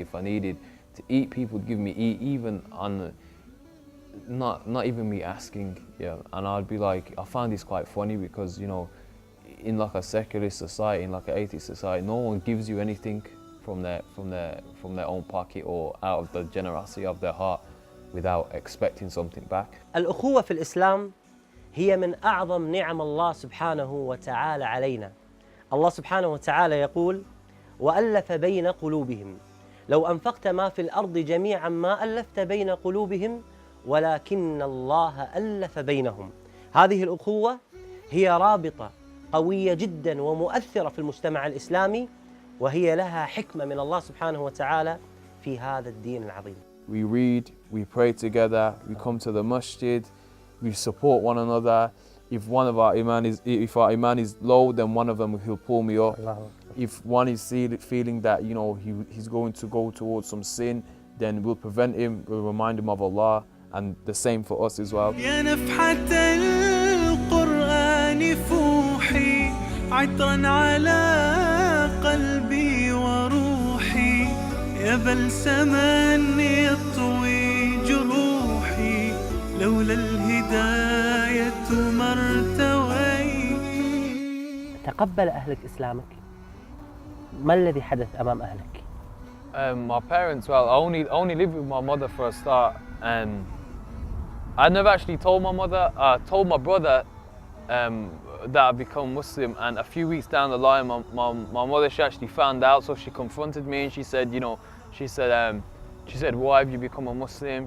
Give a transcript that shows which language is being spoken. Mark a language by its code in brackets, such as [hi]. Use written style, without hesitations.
[en] If I needed to eat, people would give me eat, even on not even me asking. Yeah, and I'd be like, I found this quite funny because in like a secular society, in like an atheist society, no one gives you anything from their own pocket or out of the generosity of their heart without expecting something back. [ar] الأخوة في الإسلام هي من أعظم نعم الله سبحانه وتعالى علينا. الله سبحانه وتعالى يقول: وألف بين قلوبهم لو أنفقت ما في الأرض جميعا ما ألفت بين قلوبهم ولكن الله ألف بينهم. هذه الأخوة هي رابطة قوية جدا ومؤثرة في المجتمع الإسلامي، وهي لها حكمة من الله سبحانه وتعالى في هذا الدين العظيم. [en] We read, we pray together, we come to the masjid, we support one another. If our iman is low, then one of them will pull me up. If one is feeling that he's going to go towards some sin, then we'll prevent him, we'll remind him of Allah, and the same for us as well. [ar] يا نفحة القرآن فوحي عطرا على قلبي وروحي يا بلسما يطوي جروحي لولا الهداية ما ارتوي. تقبل أهلك إسلامك؟ ما الذي حدث أمام أهلك؟ [en] My parents, well, I only lived with my mother for a start, and I never actually told my mother. I told my brother that I'd become Muslim, and a few weeks down the line, my mother, she actually found out, so she confronted me and she said, she said, why have you become a Muslim?